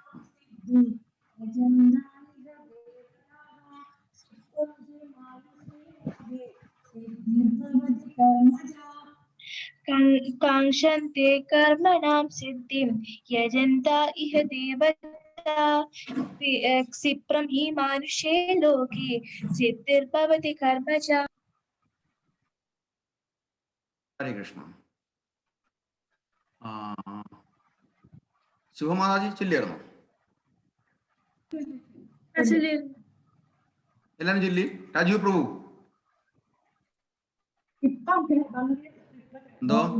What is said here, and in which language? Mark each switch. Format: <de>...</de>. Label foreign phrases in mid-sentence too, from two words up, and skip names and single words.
<sa>काङ्क्षन्ते कर्मणां सिद्धिं यजन्त इह देवता क्षिप्रं हि मानुषे लोके सिद्धिर्भवति कर्मजा. ഹരേ കൃഷ്ണ.</sa> <ml>ശിവമാതാജി ചൊല്ലിയായിരുന്നോ? എല്ലാരും ചൊല്ലി. രാജീവ് പ്രഭു എന്തോ?</ml>